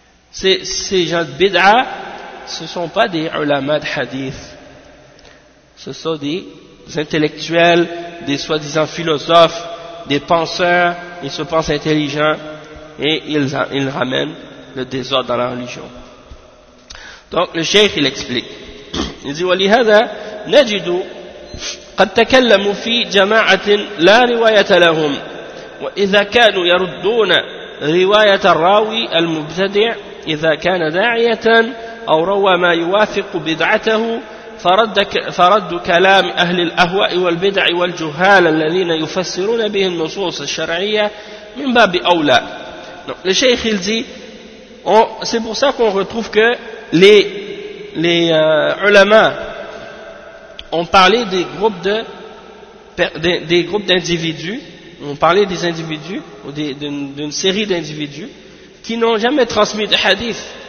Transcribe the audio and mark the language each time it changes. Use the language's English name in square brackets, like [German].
[French] Ces gens de bid'a, ce ne sont pas des ulama de hadith. Ce sont des intellectuels, des soi-disant philosophes, des penseurs, ils se pensent intelligents. Et ils ramènent le désordre dans la religion. Donc le cheikh il explique. Il dit [Arabic] ولهذا نجد قد تكلموا في جماعة لا رواية لهم وإذا كانوا يردون رواية الراوي المبتدع إذا كان داعية أو روى ما يوافق بدعته فرد كلام أهل الأهواء والبدع والجهال الذين يفسرون به النصوص الشرعية من باب أولى. [French] Donc, le cheikh il dit, c'est pour ça qu'on retrouve que les ulama ont parlé des groupes d'individus, ont parlé des individus, ou d'une série d'individus, qui n'ont jamais transmis de hadith.